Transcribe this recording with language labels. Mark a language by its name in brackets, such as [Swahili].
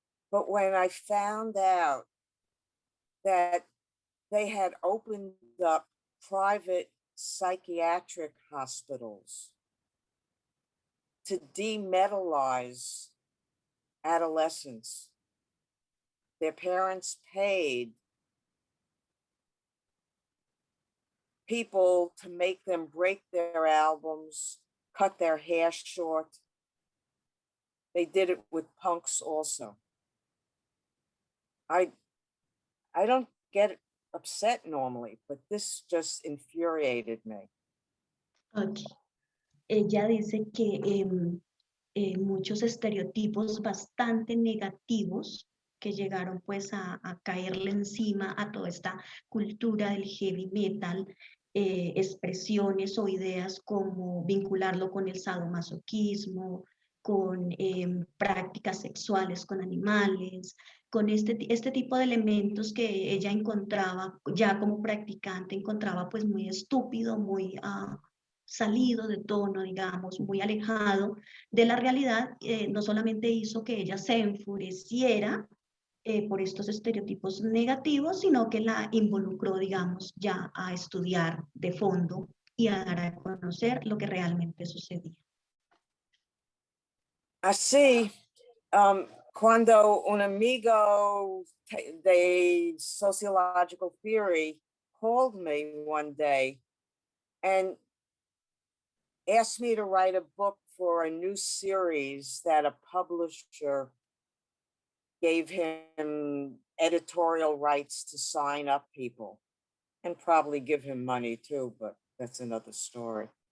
[English] But when I found out that they had opened up private psychiatric hospitals to demetalize adolescents, their parents paid people to make them break their albums, cut their hair short. They did it with punks also. I don't get upset normally, but this just infuriated me. Okay. [Spanish] Ella dice que muchos estereotipos bastante negativos que llegaron pues a caerle encima a toda esta cultura del heavy metal, expresiones o ideas como vincularlo con el sadomasoquismo, con prácticas sexuales con animales, con este tipo de elementos que ella encontraba ya como practicante, encontraba pues muy estúpido, muy salido de tono, digamos, muy alejado de la realidad, no solamente hizo que ella se enfureciera por estos estereotipos negativos, sino que la involucró, digamos, ya a estudiar de fondo y a dar a conocer lo que realmente sucedía. Así, cuando un amigo de [English] sociological theory called me one day and asked me to write a book for a new series that a publisher gave him editorial rights to sign up people and probably give him money too, but that's another story.